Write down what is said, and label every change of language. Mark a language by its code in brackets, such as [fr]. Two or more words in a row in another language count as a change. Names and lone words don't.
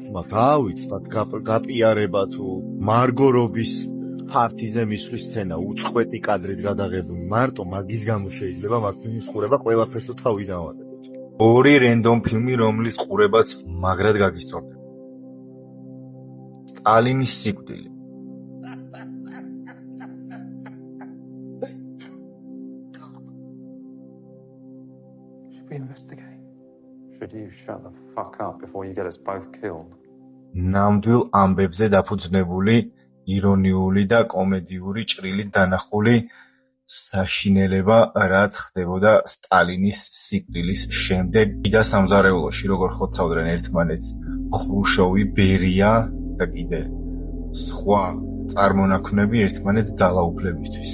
[ka] მაგრამ დაავიწყდათ გაპიარება თუ მარგო რობის ფართიზე მისვლის სცენა უწყვეტი კადრით გადაღებული. მარტო მაგის გამო შეიძლება მაგ ფილმის ყურება ყველაფერს თავი დავადებოთ. ორი რენდომ ფილმი, რომლის ყურებაც მაგრად გაგისწორდება. სტალინის სიკვდილი. [en] Investigate. Should you shut the fuck up before you get us both killed? [ka] ნამდვილ ამბებზე დაფუძნებული, ირონიული და კომედიური ჭრილით დანახული საშინელება, რაც ხდებოდა სტალინის სიკვდილის შემდეგ და სამზარეულოში, როგორ ხოცავდნენ ერთმანეთს ხრუშოვი, ბერია და კიდე სხვა წარმონაქმნები ერთმანეთს ძალაუფლებისთვის.